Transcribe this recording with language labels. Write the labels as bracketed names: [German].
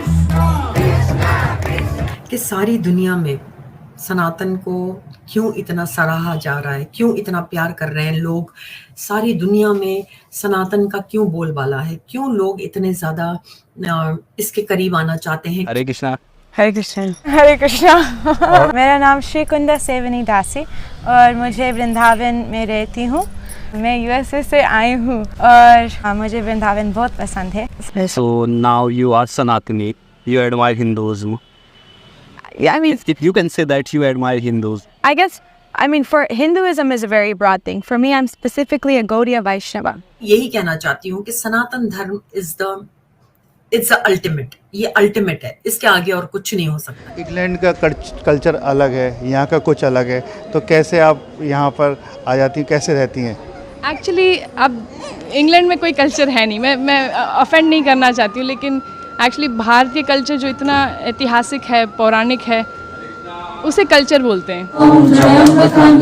[Hindi] कि सारी दुनिया में सनातन को क्यों इतना सराहा जा रहा है, क्यों इतना प्यार कर रहे हैं लोग, सारी दुनिया में सनातन का क्यों बोलबाला है, क्यों लोग इतने ज़्यादा इसके करीब आना चाहते हैं। हरे कृष्णा। हरे कृष्ण। हरे कृष्णा। मेरा नाम श्री कुंदा सेवनी दासी और मुझे वृंदावन में रहती हूँ। मैं यूएसए से आई हूँ और मुझे वृंदावन बहुत पसंद है। [English] So now you are Sanatani. You admire Hinduism. Yeah, I mean, If you can say that you admire Hindus. I guess, I mean, for Hinduism is a very broad thing. For me, I'm specifically a Gaudiya Vaishnava. [Hindi] यही कहना चाहती हूँ कि सनातन धर्म [English] it's the ultimate, [Hindi] ये ultimate है, इसके आगे और कुछ नहीं हो सकता। इंग्लैंड का कल्चर अलग है, यहाँ का कुछ अलग है, तो कैसे आप यहाँ पर आ जाती हैं, कैसे रहती हैं? एक्चुअली अब इंग्लैंड में कोई कल्चर है नहीं, मैं ऑफेंड नहीं करना चाहती हूँ, लेकिन एक्चुअली भारतीय कल्चर जो इतना ऐतिहासिक है, पौराणिक है, उसे कल्चर बोलते हैं।